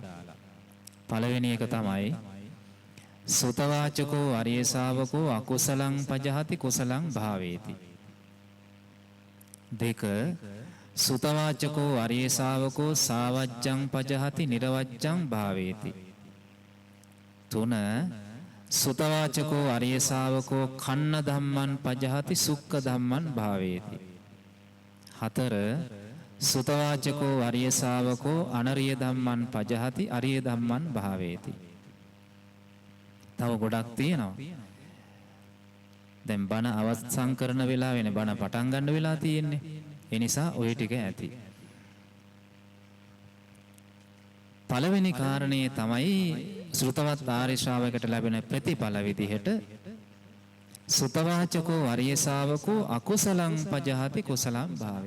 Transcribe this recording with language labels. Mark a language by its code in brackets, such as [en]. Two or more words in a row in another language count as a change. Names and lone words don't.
[si] පළවෙනි එක තමයි [pi] සුතවාචකෝ අරිය ශාවකෝ අකුසලං පජහති කුසලං භාවේති. දෙක සුතවාචකෝ අරිය ශාවකෝ සාවජ්ජං පජහති නිරවජ්ජං භාවේති. තුන සුතවාචකෝ අරිය ශාවකෝ කන්න ධම්මං පජහති සුක්ඛ ධම්මං භාවේති. හතර සුතවාචකෝ අරිය ශාවකෝ අනරිය ධම්මං පජහති අරිය ධම්මං භාවේති. [si] තව ගොඩක් තියෙනවා. දැන් බණ අවසන් කරන වෙලාවෙනේ බණ පටන් ගන්න වෙලා තියෙන්නේ. ඒ නිසා ওই ටික ඇති. පළවෙනි කාරණේ තමයි ශ්‍රුතවත් ආර්ය ශ්‍රාවකයට ලැබෙන ප්‍රතිඵල විදිහට [pi] සුතවාචකෝ අරිය ශාවකෝ අකුසලං පජහති කුසලං භාවේති.